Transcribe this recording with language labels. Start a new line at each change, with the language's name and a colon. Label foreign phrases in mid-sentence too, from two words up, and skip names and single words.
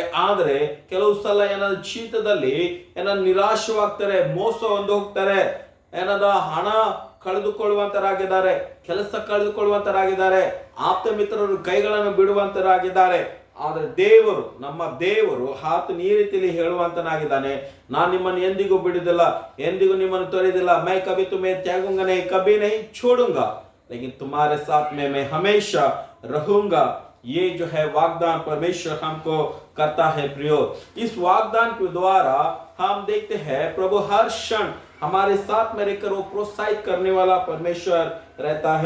Kannada: ಆದ್ರೆ ಕೆಲವು ಸಲ ಏನಾದ್ರು ಜೀವಿತದಲ್ಲಿ ಏನಾದ್ರು ನಿರಾಶವಾಗ್ತಾರೆ, ಮೋಸ ಹೊಂದು ಹೋಗ್ತಾರೆ, ಏನಾದ ಹಣ ಕಳೆದುಕೊಳ್ಳುವಂತರಾಗಿದ್ದಾರೆ, ಕೆಲಸ ಕಳೆದುಕೊಳ್ಳುವಂತರಾಗಿದ್ದಾರೆ, ಆಪ್ತ ಮಿತ್ರರು ಕೈಗಳನ್ನು ಬಿಡುವಂತರಾಗಿದ್ದಾರೆ. ಆದ್ರೆ ದೇವರು, ನಮ್ಮ ದೇವರು ಆತನು ಈ ರೀತಿಯಲ್ಲಿ ಹೇಳುವಂತನಾಗಿದ್ದಾನೆ, ನಾನು ನಿಮ್ಮನ್ನು ಎಂದಿಗೂ ಬಿಡುವುದಿಲ್ಲ, ಎಂದಿಗೂ ನಿಮ್ಮನ್ನು ತೊರೆಯುವುದಿಲ್ಲ.
Hindi: मैं कभी तुम्हें त्यागूंगा नहीं, कभी नहीं छोड़ूंगा, लेकिन तुम्हारे साथ में मैं हमेशा रहूंगा. ये जो है वाग्दान परमेश्वर हमको करता है. प्रियो, इस वाग्दान के द्वारा हम देखते हैं प्रभु हर क्षण हमारे साथ में रहकर वो प्रोत्साहित करने वाला परमेश्वर रहता है.